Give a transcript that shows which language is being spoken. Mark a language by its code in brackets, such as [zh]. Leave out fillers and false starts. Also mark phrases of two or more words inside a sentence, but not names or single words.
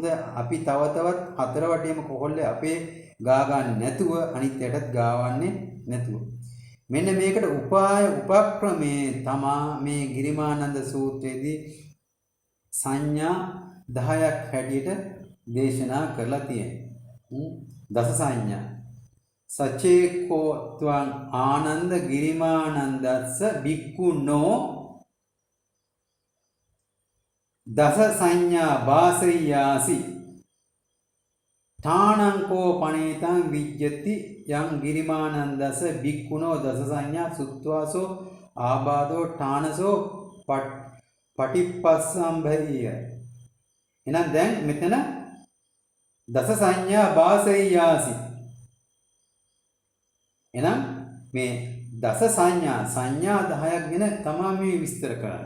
[si] අපි තව තවත් හතර වටේම කොහොල්ල අපේ ගා ගන්න නැතුව අනිත් යටත් ගාවන්නේ නැතුව. මෙන්න මේකට උපක්‍රමේ තමා මේ ගිරිමානන්ද සූත්‍රයේදී සංඥා 10ක් හැටියට දේශනා කරලා තියෙනවා. [pi] දස සංඥා සචේකෝ ත්වං ආනන්ද ගිරිමානන්දස්ස බික්කුනෝ දස සංඥා වාසයාසි ඨානංකෝ පණේතං විජ්ජති යං ගිරිමානන්දස්ස බික්කුනෝ දස සංඥා සුත්වාසෝ ආබාධෝ ඨානසෝ පටිපස්සම්භය. [si] එහෙනම් දැන් මෙතන [pi] දස සංඥා වාසයාසි. [si] එහෙනම් මේ දස සංඥා 10ක් ගැන තමයි මේ විස්තර කරන්නේ.